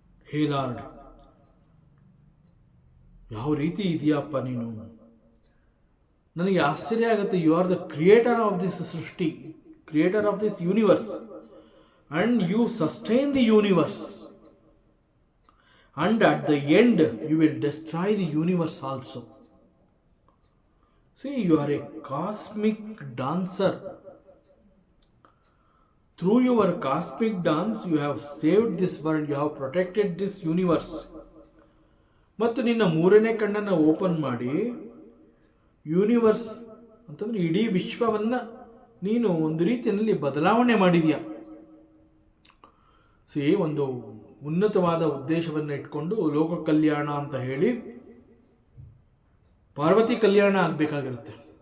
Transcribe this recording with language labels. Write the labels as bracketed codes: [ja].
[kn] ಹೇ lord, ಯಾವ ರೀತಿ ಇದೆಯಪ್ಪ ನೀನು, ನನಗೆ ಆಶ್ಚರ್ಯ ಆಗುತ್ತೆ. [en] You are the creator of this ಸೃಷ್ಟಿ, creator of this universe, and you sustain the universe, and at the end you will destroy the universe also. See, you are a cosmic dancer. Through your cosmic dance you have saved this world, you have protected this universe. [kn] ಮತ್ತು ನಿನ್ನ ಮೂರನೇ ಕಣ್ಣನ್ನು open ಮಾಡಿ universe ಅಂತಂದ್ರೆ ಇಡೀ ವಿಶ್ವವನ್ನ ನೀನು ಒಂದು ರೀತಿಯಲ್ಲಿ ಬದಲಾವಣೆ ಮಾಡಿದೀಯ. ಒಂದು ಉನ್ನತವಾದ ಉದ್ದೇಶವನ್ನು ಇಟ್ಕೊಂಡು ಲೋಕ ಕಲ್ಯಾಣ ಅಂತ ಹೇಳಿ ಪಾರ್ವತಿ ಕಲ್ಯಾಣ ಆಗಬೇಕಾಗಿರುತ್ತೆ.